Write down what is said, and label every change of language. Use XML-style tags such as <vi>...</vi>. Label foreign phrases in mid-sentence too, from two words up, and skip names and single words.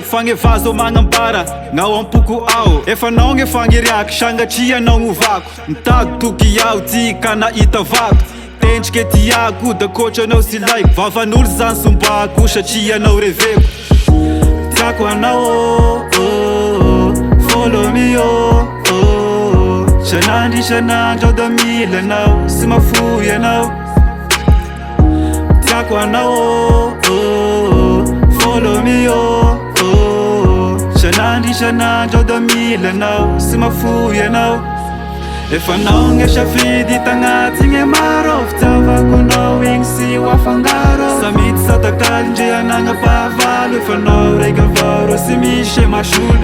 <mg>Fagnevazo magnambara, gnao ampoko ao. Efa nao gny fagniriako, sangatria nao ovako. Mitady toky iaho ty ka nahita vato. Tendriky tiako da koatranao sy laiko. Vavan'olo zany sombako satria anao reveko. Tiako anao,</mg> <en>follow me,</en> <mg>Sanandro isanandro da mila anao, sy mafoy anao. Tiako anao,</mg> <en>follow me,</en> <mg>Sanandro isanandro da mila anao, sy mafoy anao. Efa nao gny safidy tagnaty gny maro, fitiavako anao igny sy ho afangaro. Samity satakalindre anagnapahavalo, efa nao raiky avao sy misy masolo.</mg>